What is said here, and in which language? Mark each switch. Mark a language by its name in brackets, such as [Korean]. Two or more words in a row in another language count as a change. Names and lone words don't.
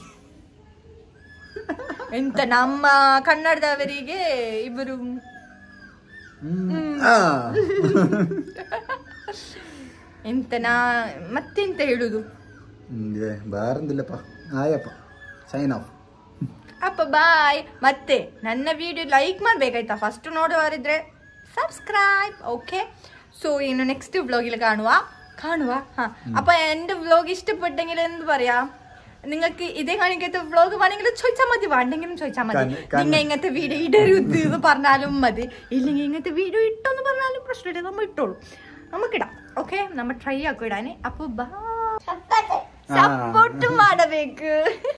[Kannada] ಎಂತ ನಮ್ಮ ಕನ್ನಡದವರಿಗೆ ಇವರು ಎಂತನಾ ಮತ್ತೆಂತ ಹೇಳುದು ಬಾರಂದಿಲ್ಲಪ್ಪ ಆಯಪ್ಪ [English] sign off [Kannada] ಅಪ್ಪ ಬಾಯ್ ಮತ್ತೆ ನನ್ನ ವಿಡಿಯೋ ಲೈಕ್ ಮಾಡ್ಬೇಕಾಯ್ತಾ ಫಸ್ಟ್ ನೋಡುವವರಿದ್ರೆ [Malayalam] സബ്സ്ക്രൈബ് [English] okay so [Malayalam] ഇനി നെക്സ്റ്റ് വ്ലോഗിൽ കാണുക അപ്പൊ എൻ്റെ വ്ലോഗ് ഇഷ്ടപ്പെട്ടെങ്കിൽ എന്ത് പറയാ നിങ്ങൾക്ക് ഇതേ കാണിക്കത്തെ വ്ലോഗ് വേണമെങ്കിൽ ചോദിച്ചാൽ മതി വേണ്ടെങ്കിലും ചോദിച്ചാൽ മതി നിങ്ങൾ ഇങ്ങനത്തെ വീഡിയോ ഇടരുത് എന്ന് പറഞ്ഞാലും മതി ഇല്ലെങ്കിൽ ഇങ്ങനത്തെ വീഡിയോ ഇട്ടോന്ന് പറഞ്ഞാലും പ്രശ്നമില്ല നമ്മൾ ഇട്ടോളൂ നമുക്കിടാം ഓക്കെ നമ്മൾ ട്രൈ ആക്കും ഇടാന് അപ്പൊ സപ്പോർട്ട് ಮಾಡಬೇಕು